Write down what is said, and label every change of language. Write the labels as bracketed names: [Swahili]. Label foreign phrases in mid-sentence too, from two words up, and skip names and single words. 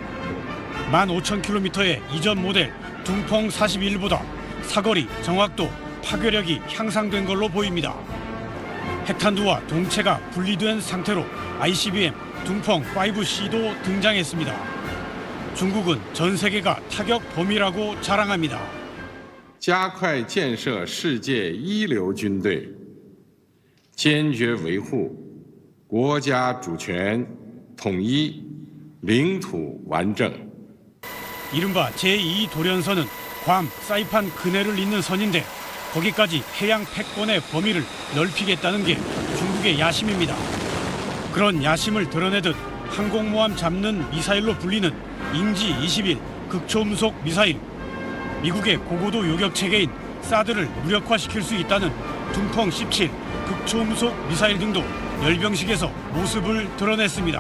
[Korean] 15,000킬로미터의 이전 모델 둥펑 41보다 사거리, 정확도, 파괴력이 향상된 걸로 보입니다. 핵탄두와 동체가 분리된 상태로 ICBM 둥펑 5C도 등장했습니다. 중국은 전 세계가 타격 범위라고 자랑합니다. [Chinese] 加快建设世界一流军队，坚决维护国家主权、统一、领土完整。 [Korean] 이른바 제2 도련선은 괌, 사이판 근해를 잇는 선인데 거기까지 해양 패권의 범위를 넓히겠다는 게 중국의 야심입니다. 그런 야심을 드러내듯 항공모함 잡는 미사일로 불리는 잉지 21 극초음속 미사일, 미국의 고고도 요격 체계인 사드를 무력화시킬 수 있다는 둥펑 17 극초음속 미사일 등도 열병식에서 모습을 드러냈습니다.